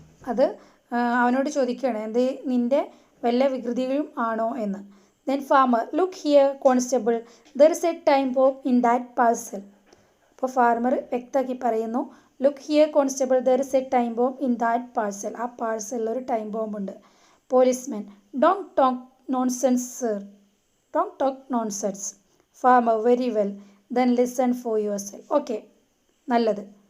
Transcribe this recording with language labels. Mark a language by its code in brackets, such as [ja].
[ml] അത് അവനോട് ചോദിക്കുകയാണ്, എന്ത് നിൻ്റെ വല്ല വികൃതിയും ആണോ എന്ന്. [en] Then farmer: look here, constable, there is a time bomb in that parcel. [ml] അപ്പോൾ ഫാർമർ വ്യക്തമാക്കി പറയുന്നു, [en] Look here constable, there is a time bomb in that parcel. [ml] ആ പാഴ്സലിൽ ഒരു ടൈം ബോംബ് ഉണ്ട്. [en] Policeman, don't talk nonsense sir, don't talk nonsense. Farmer, very well, then listen for yourself. Okay, നല്ലത്.